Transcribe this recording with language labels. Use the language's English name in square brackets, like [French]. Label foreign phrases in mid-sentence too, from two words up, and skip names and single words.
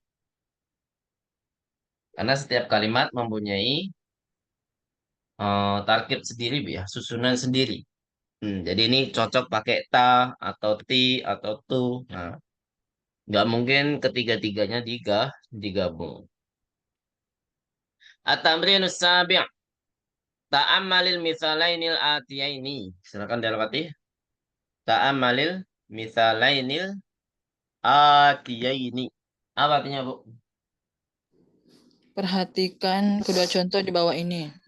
[Indonesian] Karena setiap kalimat mempunyai tarkib sendiri, Bu ya, susunan sendiri. Jadi ini cocok pakai ta atau ti atau tu. Nah, nggak mungkin ketiga-tiganya digabung. [Arabic] At-tamrinus sabi'. Ta'ammalil mithalainil atiyaini. [Indonesian] Silakan dilewati. [Arabic] Ta'ammalil mithalainil atiyaini. [Indonesian] Apa artinya, Bu? Perhatikan kedua contoh di bawah ini.